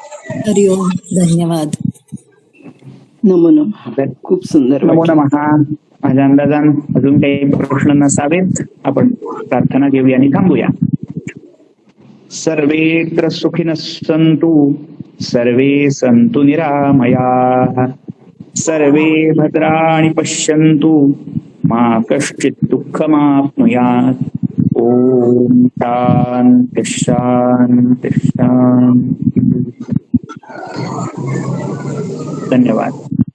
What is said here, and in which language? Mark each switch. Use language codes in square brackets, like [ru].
[mr] हरिओम, धन्यवाद. नमो नमः. खूप सुंदर. नमो नमः. माझ्या अंदाजान अजून काही प्रश्न नसावेत. आपण प्रार्थना घेऊया आणि थांबूया. [sa] सर्वेत्र सुखिनः सन्तु, सर्वे सन्तु निरामयाः, सर्वे भद्राणि पश्यन्तु, मा कश्चित् दुःखमाप्नुयात्. ओम शांति शांति शांति. धन्यवाद.